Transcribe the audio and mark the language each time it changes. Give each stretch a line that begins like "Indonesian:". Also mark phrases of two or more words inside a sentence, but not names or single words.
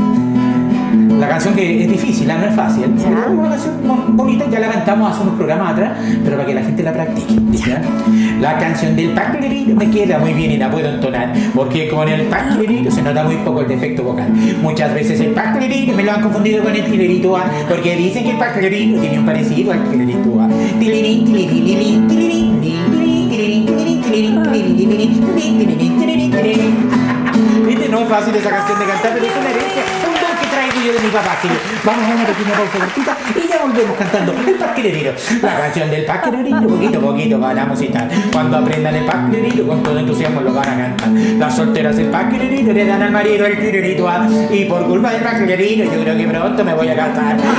Spanish: La canción que es difícil, no es fácil. Pero es una canción bonita, ya la cantamos hace unos programas atrás, pero para que la gente la practique. ¿Ya? La canción del paquelerito me queda muy bien y la puedo entonar, porque con el paquelerito se nota muy poco el defecto vocal. Muchas veces el paquelerito me lo han confundido con el tilerito A, porque dicen que el paquelerito tiene un parecido al tilerito A. Tilirín, tilirirín, tilirín, tilirín, tilirín, tilirín, tilirín, tilirín, tilirín, tilirín, tilirín. ¿Viste? No es fácil esa canción de cantar, pero es una herencia, un don que traigo yo de mi papá. Así que vamos a una pequeña pausa cortita y ya volvemos cantando el paquelerito. La canción del paquelerito, poquito a poquito van a musitar. Cuando aprendan el paquelerito, con todo entusiasmo lo van a cantar. Las solteras del paquelerito le dan al marido el tilerito A, y por culpa del paquelerito yo creo que pronto me voy a casar.